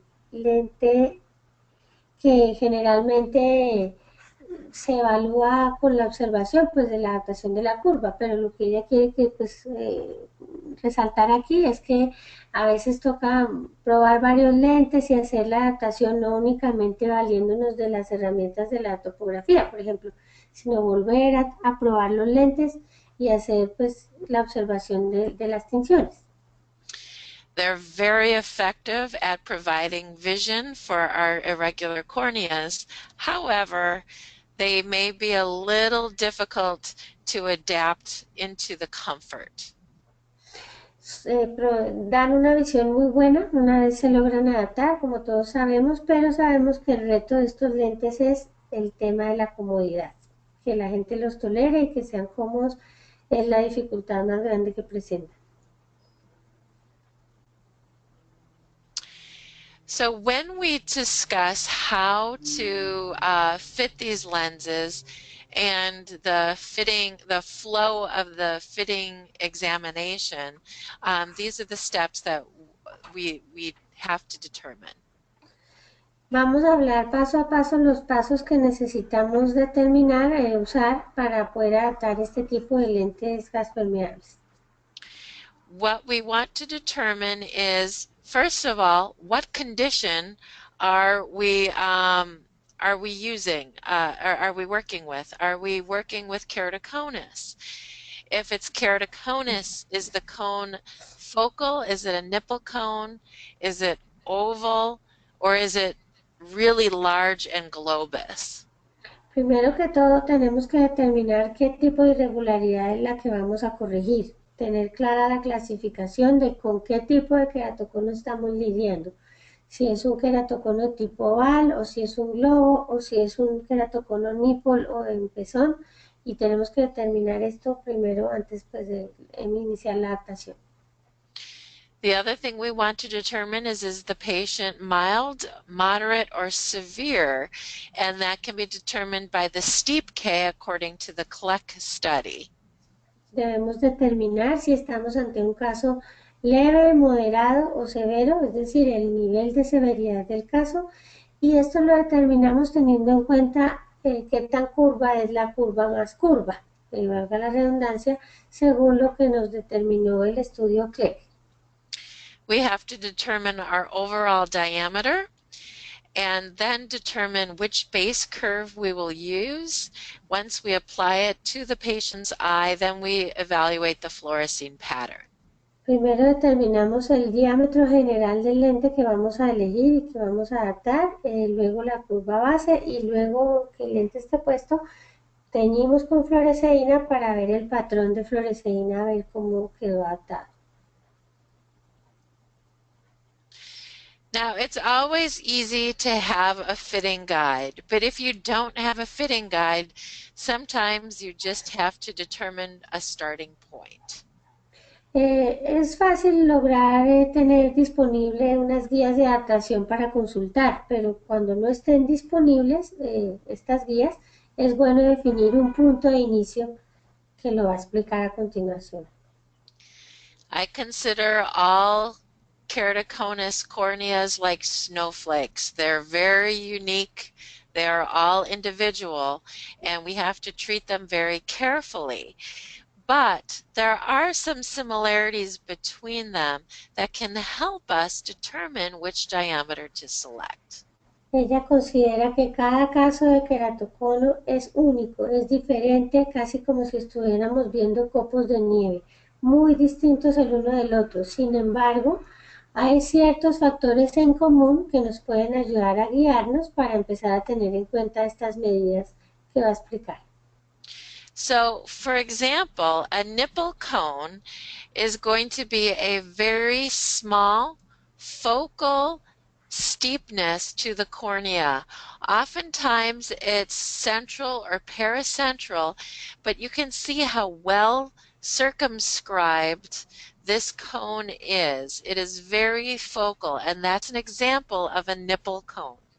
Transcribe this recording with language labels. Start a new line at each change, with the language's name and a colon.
Spanish: Lente que generalmente se evalúa con la observación pues de la adaptación de la curva, pero lo que ella quiere que pues resaltar aquí es que a veces toca probar varios lentes y hacer la adaptación no únicamente valiéndonos de las herramientas de la topografía, por ejemplo, sino volver a probar los lentes y hacer pues la observación de las tinciones.
English: They're very effective at providing vision for our irregular corneas. However, they may be a little difficult to adapt into the comfort.
Spanish: Dan una visión muy buena, una vez se logran adaptar, como todos sabemos, pero sabemos que el reto de estos lentes es el tema de la comodidad, que la gente los tolere y que sean cómodos es la dificultad más grande que presentan.
English: So when we discuss how to fit these lenses and the flow of the fitting examination, these are the steps that we have to determine.
Spanish: Vamos a hablar paso a paso los pasos que necesitamos determinar usar para poder adaptar este tipo de lentes gaspermeables.
English: What we want to determine is, first of all, what condition are we using? Are we working with? Are we working with keratoconus? If it's keratoconus, is the cone focal? Is it a nipple cone? Is it oval? Or is it really large and globous?
Spanish: Primero que todo tenemos que determinar qué tipo de irregularidad es la que vamos a corregir, tener clara la clasificación de con qué tipo de queratocono estamos lidiando, si es un queratocono tipo oval o si es un globo o si es un queratocono nipple o en pezón, y tenemos que determinar esto primero antes pues, de iniciar la adaptación.
English: The other thing we want to determine is the patient mild, moderate, or severe? And that can be determined by the steep K according to the Kleck study.
Spanish: Debemos determinar si estamos ante un caso leve, moderado o severo, es decir, el nivel de severidad del caso, y esto lo determinamos teniendo en cuenta qué tan curva es la curva más curva, que valga la redundancia, según lo que nos determinó el estudio Kleck.
English: We have to determine our overall diameter and then determine which base curve we will use. Once we apply it to the patient's eye, then we evaluate the fluorescein pattern.
Spanish: Primero determinamos el diámetro general del lente que vamos a elegir y que vamos a adaptar, luego la curva base y luego que el lente esté puesto, teñimos con fluoresceína para ver el patrón de fluoresceína, a ver cómo quedó adaptado.
English: Now, it's always easy to have a fitting guide, but if you don't have a fitting guide, sometimes you just have to determine a starting point.
Spanish: Es fácil lograr tener disponible unas guías de adaptación para consultar, pero cuando no estén disponibles estas guías, es bueno definir un punto de inicio que lo va a explicar a continuación.
English: I consider all keratoconus corneas like snowflakes. They're very unique. They're all individual, and we have to treat them very carefully. But there are some similarities between them that can help us determine which diameter to select.
Spanish: Ella considera que cada caso de queratocono es único, es diferente, casi como si estuviéramos viendo copos de nieve, muy distintos el uno del otro. Sin embargo, hay ciertos factores en común que nos pueden ayudar a guiarnos para empezar a tener en cuenta estas medidas que va a explicar.
English: So, for example, a nipple cone is going to be a very small focal steepness to the cornea. Oftentimes it's central or paracentral, but you can see how well circumscribed this cone is. It is very focal, and that's an example of a nipple cone.